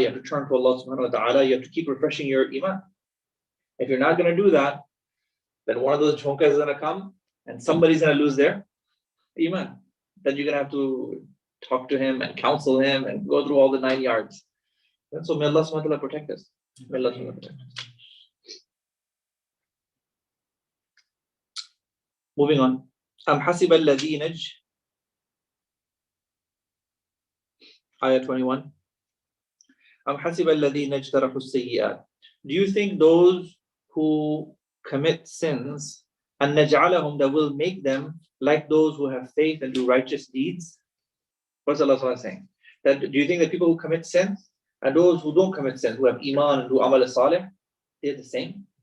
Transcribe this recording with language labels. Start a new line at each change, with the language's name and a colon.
English: You have to turn to Allah subhanahu wa ta'ala. You have to keep refreshing your iman. If you're not going to do that, then one of those jhonkas is going to come and somebody's going to lose their iman. Then you're going to have to talk to him and counsel him and go through all the 9 yards. And so may Allah subhanahu wa ta'ala protect us. May Allah subhanahu wa ta'ala protect us. Moving on.
Arabic: حَسِبَ الَّذِينَ Ayah 21. حَسِبَ الَّذِينَ اجْتَرَحُوا السَّيِّئَاتِ.
English: Do you think those who commit sins, and naj'alahum, that will make them like those who have faith and do righteous deeds? What's Allah SWT saying? That do you think that people who commit sins and those who don't commit sins, who have iman and do amal salih, they're the same?